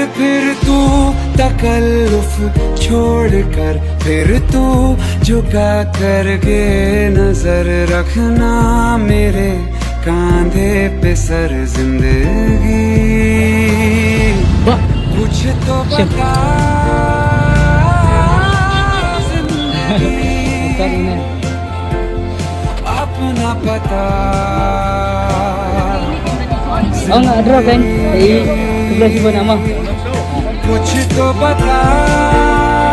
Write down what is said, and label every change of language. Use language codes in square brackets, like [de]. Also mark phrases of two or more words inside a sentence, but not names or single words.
[hi] फिर तू तकल्लुफ छोड़ कर फिर तू झुका करके नजर रखना मेरे कांधे पे सर जिंदगी। कुछ तो बता जिंदगी अपना पता। [id] Oh nggak drop kan? Di sebelah sini nama. [hi] कुछ तो बता